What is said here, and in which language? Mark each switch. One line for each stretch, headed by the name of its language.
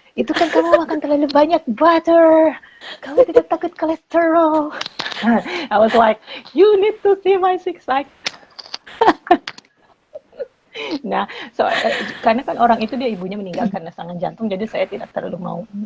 Indonesian: Itu kan kamu makan terlalu banyak butter. Kamu tidak takut kolesterol.
English: I was like, you need to see my six pack.
Indonesian: Nah, karena kan orang itu dia ibunya meninggal karena serangan jantung, jadi saya tidak terlalu mau.